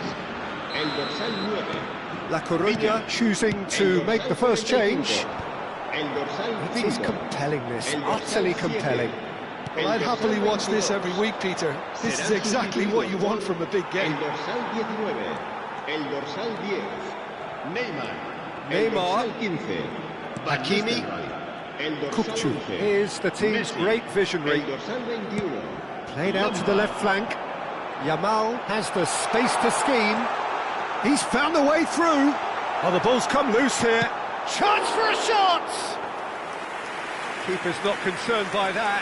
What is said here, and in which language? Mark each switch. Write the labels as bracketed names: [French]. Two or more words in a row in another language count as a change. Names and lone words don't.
[Spanish] El dorsal 9. [English] La Coruña choosing to make the first change. [Spanish] El dorsal [English] I think he's compelling this, utterly compelling. Well, I'd happily watch this every week, Peter. This is exactly what you want from a big game. [Spanish] El dorsal 19. El dorsal 10. Neymar. El Neymar. dorsal 15. Hakimi. El dorsal Kukçu 11. [English] is the team's Messi. great visionary. [Spanish] El dorsal 21. [English] Played out to the left flank. Yamal has the space to scheme. He's found the way through. Oh, the ball's come loose here. Chance for a shot! Keeper's not concerned by that.